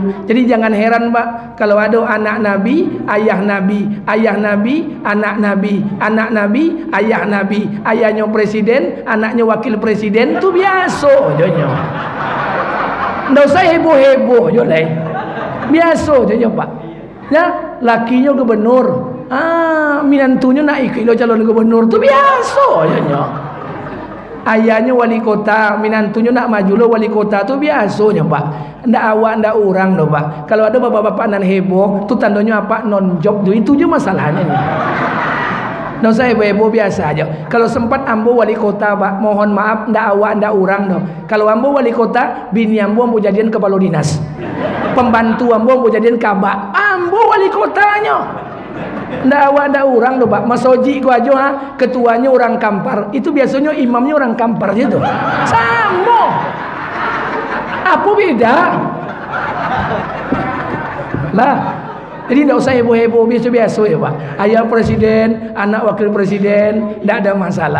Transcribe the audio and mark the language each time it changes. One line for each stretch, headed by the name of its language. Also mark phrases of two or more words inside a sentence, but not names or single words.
Indonesian: Jadi jangan heran Pak, kalau ada anak Nabi, ayah Nabi, ayah Nabi, anak Nabi, anak Nabi, ayah Nabi, ayahnya presiden, anaknya wakil presiden, itu biasa aja. Nggak usah heboh-heboh aja lah. Biasa aja Pak. Ya, lakinya gubernur, minantunya nak ikut calon gubernur, itu biasa aja. Ayahnya wali kota,
Minangkabau: minantunya nak maju lo wali kota, tu biasanya Pak. Ndak awak ndak orang loh Pak. Kalau ada bapak-bapak nan heboh, tu tandanya apa? Non job tu, itu je masalahnya.
Indonesian: Ndak usah heboh-heboh, biasa aja.
Minangkabau: Kalau sempat ambo wali kota Pak, mohon maaf ndak awak ndak orang loh. Kalau ambo wali kota, bini ambo mau jadian kepala dinas, pembantu ambo mau jadian kabak, ambo wali kotanya. Ndak awak ndak orang loh Pak.
Indonesian: Mas Oji gua aja ketuanya orang Kampar. Itu biasanya imamnya orang Kampar gitu. Sama. Apa beda? Lah, jadi ndak usah heboh-heboh, biasa-biasa ya Pak. Ayah presiden, anak wakil presiden, ndak ada masalah.